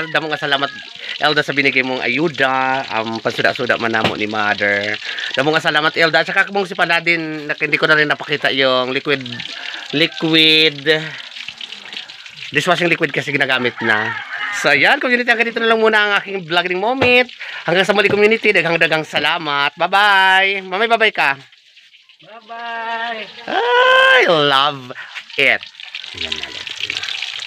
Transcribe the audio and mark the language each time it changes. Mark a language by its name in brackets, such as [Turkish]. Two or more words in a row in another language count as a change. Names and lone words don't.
[Hiligaynon] Damo nga salamat Elda sa binigay mong ayuda. Pansuda-suda man namo ni mother. Damo nga salamat Elda. [Filipino] Tsaka kung si Paladin, hindi ko na rin napakita yung [English] liquid dishwashing liquid [Filipino] kasi ginagamit na. So ayan community, hanggang dito na lang muna ang aking [English] vlogging moment. [Filipino] Hanggang sa muli community, [Cebuano] daghang salamat. [English] Bye-bye. Mamay bye-bye ka. Bye-bye. I love it.